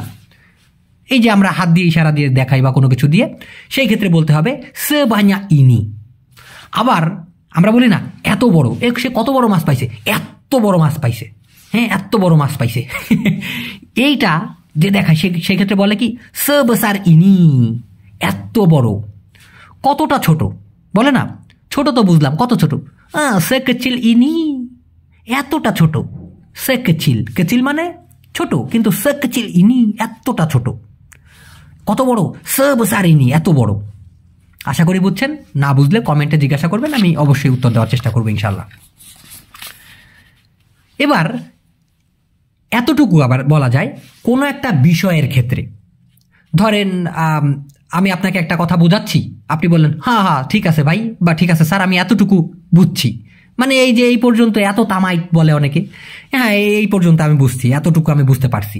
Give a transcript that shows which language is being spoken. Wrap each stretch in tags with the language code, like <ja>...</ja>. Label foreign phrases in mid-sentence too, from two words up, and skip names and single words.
<bn>এই যে আমরা হাত দিয়ে ইশারা দিয়ে দেখাই বা কোনো কিছু দিয়ে, সেই ক্ষেত্রে বলতে হবে</bn> <id>সেবাña ini।</id> <bn>আবার আমরা বলি না এত বড়, সে কত বড় মাছ পাইছে, এত বড় মাছ পাইছে, হ্যাঁ এত বড় মাছ পাইছে। এইটা যে দেখায় সেই ক্ষেত্রে বলে কি</bn> <id>sebesar ini,</id> <bn>এত বড়। কতটা ছোট বলে না, ছোট তো বুঝলাম, কত ছোট,</bn> <id>sekecil ini,</id> <bn>এতটা ছোট। sekecil, kecil মানে ছোট, কিন্তু</bn> <id>sekecil ini</id> <bn>এতটা ছোট। কত বড়,</bn> <id>sebesar ini</id> <bn>এত বড়। আশা করি বুঝছেন, না বুঝলে কমেন্টে জিজ্ঞাসা করবেন, আমি অবশ্যই উত্তর দেওয়ার চেষ্টা করবো ইনশাল্লাহ। এবার এতটুকু আবার বলা যায় কোনো একটা বিষয়ের ক্ষেত্রে। ধরেন আমি আপনাকে একটা কথা বোঝাচ্ছি, আপনি বললেন হ্যাঁ হ্যাঁ ঠিক আছে ভাই, বা ঠিক আছে স্যার আমি এতটুকু বুঝছি, মানে এই যে এই পর্যন্ত, এত তামাই বলে অনেকে, হ্যাঁ এই পর্যন্ত আমি বুঝছি, এতটুকু আমি বুঝতে পারছি।</bn>